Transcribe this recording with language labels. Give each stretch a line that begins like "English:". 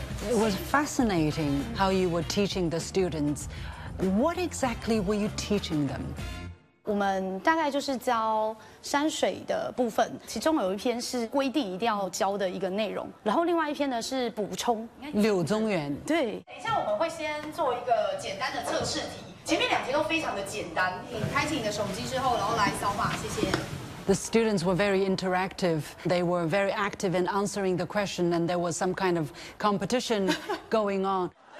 English: It was fascinating how you were teaching the students. What exactly were you teaching them?
Chinese: 我们大概就是教山水的部分，其中有一篇是规定一定要教的一个内容，然后另外一篇呢是补充。柳宗元，对。等一下我们会先做一个简单的测试题，前面两题都非常的简单。你开启你的手机之后，然后来扫码，谢谢。
English: The students were very interactive. They were very active in answering the question, and there was some kind of competition going on.